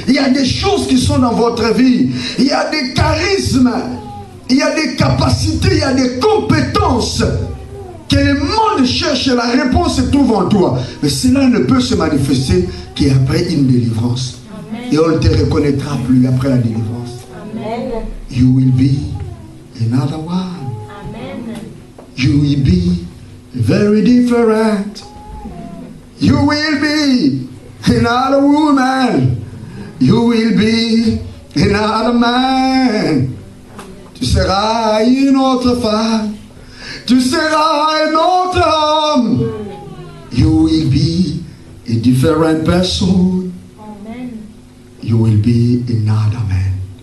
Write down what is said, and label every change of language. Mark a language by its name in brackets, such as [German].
[French] Il y a des choses qui sont dans votre vie, il y a des charismes, il y a des capacités, il y a des compétences que le monde cherche et la réponse se trouve en toi. Mais cela ne peut se manifester qu'après une délivrance. Amen. Et on ne te reconnaîtra plus après la délivrance. [English] Amen. You will be another one. Amen. You will be very different. You will be another woman. You will be another man. [French] Tu seras une autre femme. Tu seras un autre homme. [English] You will be a different person. Amen. You will be another man.